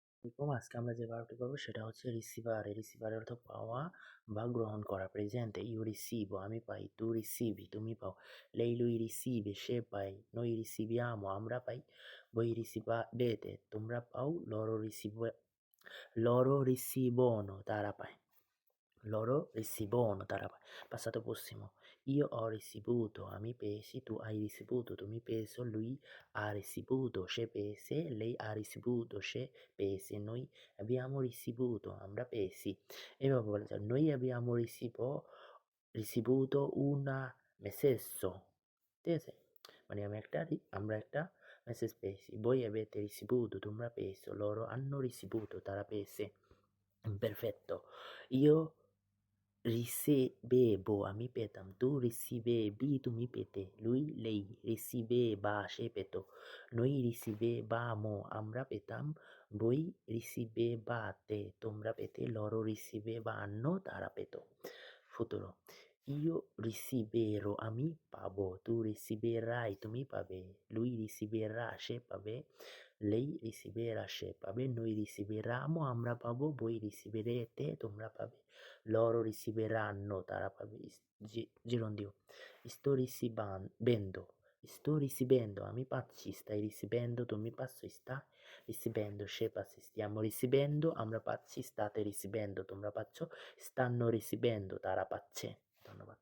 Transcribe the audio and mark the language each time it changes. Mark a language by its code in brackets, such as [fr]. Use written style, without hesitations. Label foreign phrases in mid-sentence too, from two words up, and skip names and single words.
[bn] এরকম আজকে আমরা যে ভার্বটি করবো সেটা হচ্ছে রিসিভার। রিসিভার অর্থ পাওয়া বা গ্রহণ করা। প্রেজেন্টে ইউ রিসিভ আমি পাই, [it] tu ricevi [bn] তুমি পাও, [it] lei lui riceve [bn] সে পায়, [it] noi riceviamo [bn] আমরা পাই, [it] voi ricevete [bn] তোমরা পাও, [it] loro ricevono [bn] তারা পায়। [it] Loro ricevono [bn] তারা পায়। [it] Passato prossimo. Io ho ricevuto [bn] আমি পেয়েছি, [it] tu hai ricevuto [bn] তুমি পেয়েছো, [it] lui ha ricevuto [bn] সে পেয়েছে, [it] lei ha ricevuto [bn] সে পেয়েছে, [it] noi abbiamo ricevuto [bn] আমরা পেয়েছি। এভাবে বলা যায় [it] noi abbiamo ricevuto una messaggio, [bn] ঠিক আছে? মানে আমরা একটা মেসেজ পেয়েছি। [it] Voi avete ricevuto [bn] তোমরা পেয়েছো, [it] loro hanno ricevuto [bn] তারা পেয়েছে। [it] Perfetto. Io ricevevo [bn] আমি পেতাম, [it] tu ricevevi [bn] তুমি পেতে, [it] lui lei riceveva [bn] সে পেত, [it] noi ricevevamo [bn] আমরা পেতাম, [it] voi ricevevate [bn] তোমরা পেতে, [it] loro ricevevano [bn] তারা পেত। [it] Futuro. Io riceverò [bn] আমি পাবো, [it] tu riceverai [bn] তুমি পাবে, [it] lui riceverà [bn] সে পাবে, [it] lei riceverà [bn] সে পাবে, [it] noi riceveramo [bn] আমরা পাবো, [it] voi riceverete [bn] তোমরা পাবে, [it] loro riceveranno [bn] তারা পাবে। [it] Gerundio. Sto ricevendo [bn] আমি পাচ্ছি, [it] stai ricevendo [bn] তুমি পাচ্ছ, [it] sta ricevendo [bn] সে পাচ্ছে, [it] stiamo ricevendo [bn] আমরা পাচ্ছি, [it] state ricevendo [bn] তোমরা পাচ্ছ, [it] stanno ricevendo [bn] তারা পাচ্ছে। ধন্যবাদ।